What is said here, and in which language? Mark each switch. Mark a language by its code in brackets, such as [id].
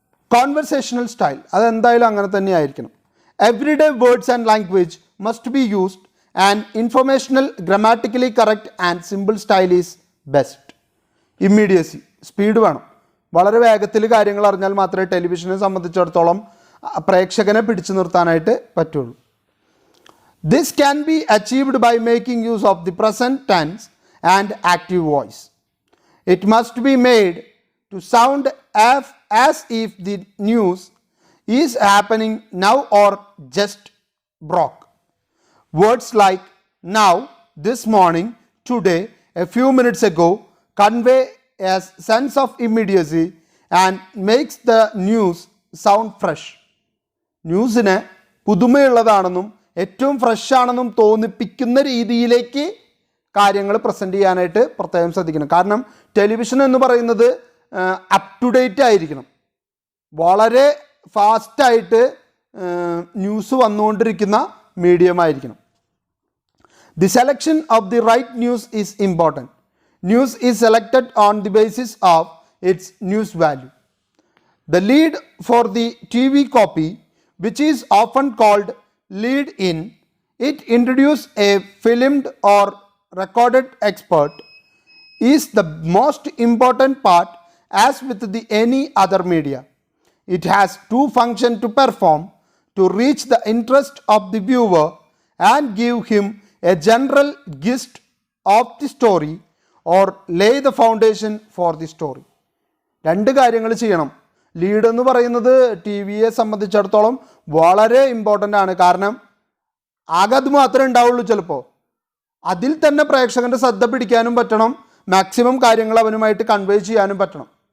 [ml] Conversational style അതെന്തായാലും അങ്ങനെ തന്നെ ആയിരിക്കണം. [en] Everyday words and language must be used and informational, grammatically correct and simple style is best. [ml] Immediacy, speed വേണം. വളരെ വേഗത്തിൽ കാര്യങ്ങൾ അറിഞ്ഞാൽ മാത്രമേ ടെലിവിഷനെ സംബന്ധിച്ചിടത്തോളം പ്രേക്ഷകനെ പിടിച്ചു നിർത്താനായിട്ട് പറ്റുള്ളൂ. [en] This can be achieved by making use of the present tense and active voice. It must be made to sound as if the news is happening now or just broke. Words like now, this morning, today, a few minutes ago convey a sense of immediacy and makes the news sound fresh. [ml] ന്യൂസിനെ പുതുമയുള്ളതാണെന്നും ഏറ്റവും fresh ആണെന്നും തോന്നിപ്പിക്കുന്ന രീതിയിലേക്ക് കാര്യങ്ങൾ present ചെയ്യാനായിട്ട് പ്രത്യേകം ശ്രദ്ധിക്കണം. കാരണം television എന്ന് പറയുന്നത് അപ് ടു ഡേറ്റ് ആയിരിക്കണം. വളരെ ഫാസ്റ്റായിട്ട് ന്യൂസ് വന്നുകൊണ്ടിരിക്കുന്ന മീഡിയമായിരിക്കണം. [en] The selection of the right news is important. News is selected on the basis of its news value. The lead for the T V copy, which is often called lead in, it introduces a filmed or recorded expert, is the most important part as with the any other media. It has two functions to perform: to reach the interest of the viewer and give him a general gist of the story or lay the foundation for the story. [ml] രണ്ട് കാര്യങ്ങൾ ചെയ്യണം. Lead എന്ന് പറയുന്നത് T വിയെ സംബന്ധിച്ചിടത്തോളം വളരെ important ആണ്. കാരണം ആകെ അത് മാത്രമേ ഉണ്ടാവുള്ളൂ. ചിലപ്പോൾ അതിൽ തന്നെ പ്രേക്ഷകൻ്റെ ശ്രദ്ധ പിടിക്കാനും പറ്റണം, മാക്സിമം കാര്യങ്ങൾ അവനുമായിട്ട് കൺവേ ചെയ്യാനും പറ്റണം.